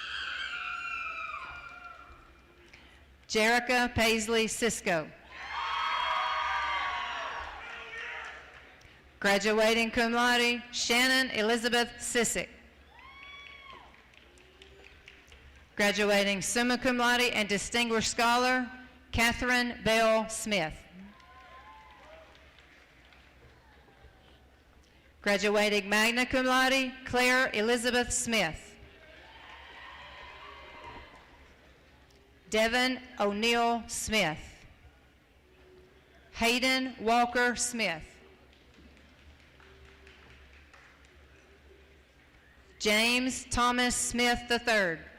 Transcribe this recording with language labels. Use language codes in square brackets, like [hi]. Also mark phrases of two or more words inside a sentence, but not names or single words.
[en] Jerica Paisley Cisco. Graduating [la] cum laude, [en] Shannon Elizabeth Sissick. Graduating [la] summa cum laude [en] and distinguished scholar, Catherine Bell Smith. Graduating [la] magna cum laude, [en] Claire Elizabeth Smith. Devin O'Neill Smith. Hayden Walker Smith. James Thomas Smith III.